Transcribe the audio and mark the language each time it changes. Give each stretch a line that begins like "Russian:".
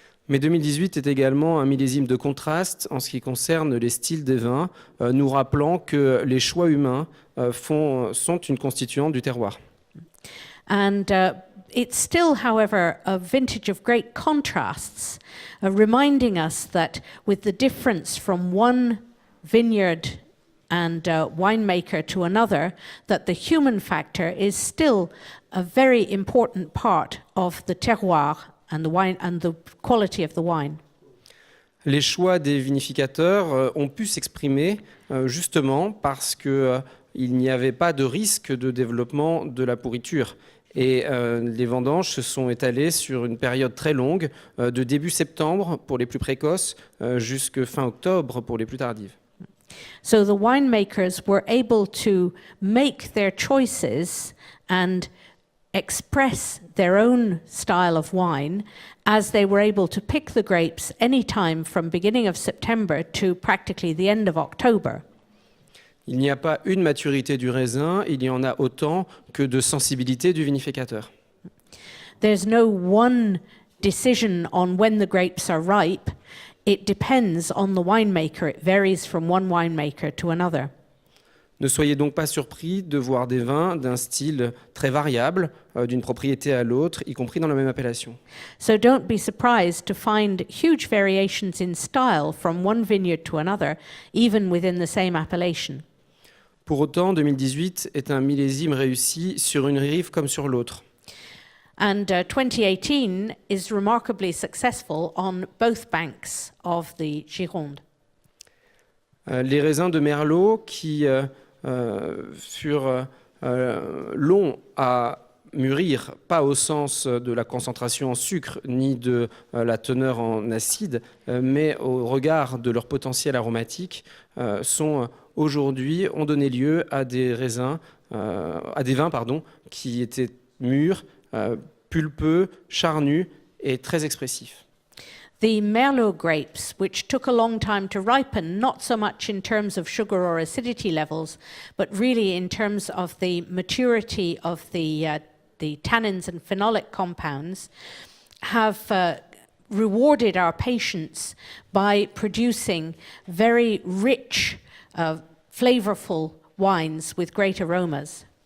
French: Mais 2018 est également un millésime de contraste en ce qui concerne les styles des vins, nous rappelant que les choix humains sont une constituante du terroir.
English: And it's still, however, a vintage of great contrasts, reminding us that with the difference from one vineyard and winemaker to another, that the human factor is still a very important part of the terroir and the wine and the quality of the wine.
French: Les choix des vinificateurs ont pu s'exprimer justement parce que il n'y avait pas de risque de développement de la pourriture. Et les vendanges se sont étalées sur une période très longue, de début septembre pour les plus précoces jusqu'à fin octobre pour les plus tardives.
English: So the winemakers were able to make their choices and express their own style of wine as they were able to pick the grapes anytime from beginning of September to practically the end of October.
French: Il n'y a pas une maturité du raisin, il y en a autant que de sensibilité du vinificateur.
English: There's no one decision on when the grapes are ripe. It depends on the winemaker. It varies from one winemaker to another.
French: Ne soyez donc pas surpris de voir des vins d'un style très variable, d'une propriété à l'autre, y compris dans la même appellation.
English: So don't be surprised to find huge variations in style from one vineyard to another, even within the same appellation.
French: Pour autant, 2018 est un millésime réussi sur une rive comme sur l'autre.
English: And 2018 is remarkably successful on both banks of the Gironde.
French: Les raisins de Merlot qui furent longs à mûrir, pas au sens de la concentration en sucre ni de la teneur en acide, mais au regard de leur potentiel aromatique, ont donné lieu à des vins qui étaient mûrs, pulpeux, charnus et très expressifs.
English: The Merlot grapes, which took a long time to ripen, not so much in terms of sugar or acidity levels, but really in terms of the maturity of the tannins and phenolic compounds, have rewarded our patients by producing very rich, flavorful wines with great aromas.